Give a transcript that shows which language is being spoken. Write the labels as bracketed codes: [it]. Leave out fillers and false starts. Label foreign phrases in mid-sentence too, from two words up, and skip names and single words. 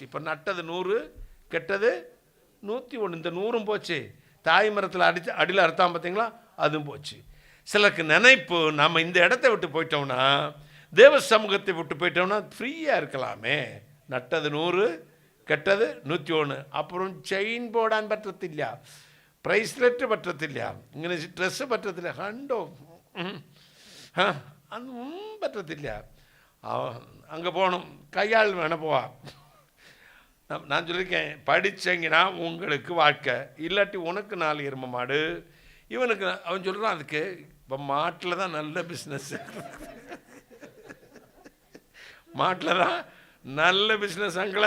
[ta] இப்போ நட்டது 100 கெட்டது 101. இந்த 100ம் போச்சு. தாய் மரத்தில் அடியில் அறுத்தான் பார்த்தீங்களா, அதுவும் போச்சு. சிலருக்கு நினைப்பு, நம்ம இந்த இடத்த விட்டு போயிட்டோம்னா, தேவ சமூகத்தை விட்டு போயிட்டோம்னா ஃப்ரீயாக இருக்கலாமே. நட்டது 100 கெட்டது 101. [ml] അപ്പുറം ചെയിൻ പോടാൻ പറ്റത്തില്ല, ബ്രേസ്ലെറ്റ് പറ്റത്തില്ല, ഇങ്ങനെ ഡ്രസ്സ് പറ്റത്തില്ല, കണ്ടോ അതൊന്നും പറ്റത്തില്ല. [ta] அங்கே போகணும், கையால் வேண போவா. நான் சொல்லியிருக்கேன், படித்தீங்கன்னா உங்களுக்கு வாழ்க்கை, இல்லாட்டி உனக்கு 4 எருமை மாடு, இவனுக்கு. அவன் சொல்கிறான் அதுக்கு இப்போ மாட்டில் தான் நல்ல பிஸ்னஸ், மாட்டில் தான் நல்ல பிஸ்னஸ் அங்களை.